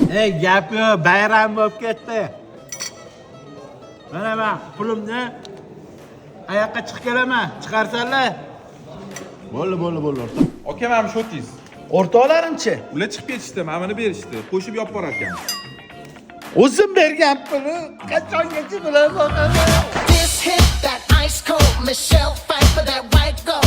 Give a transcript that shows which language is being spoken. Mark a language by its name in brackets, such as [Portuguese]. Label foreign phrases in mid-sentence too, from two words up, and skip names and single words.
[Uzbek] Ey, gap yo'q, bayram bo'lib ketdi. Mana men pulimni oyoqqa chiqib kelaman, chiqarsanlar. Bo'ldi, o'rtoq. Aka mana shotingiz. O'rtoqlarimchi? Ular chiqib ketishdi, mana buni berishdi. Qo'shib yopib borar ekan. O'zim bergan pulni qachongacha bilaman. [English] This hit that ice cold Michelle fight for that white gold.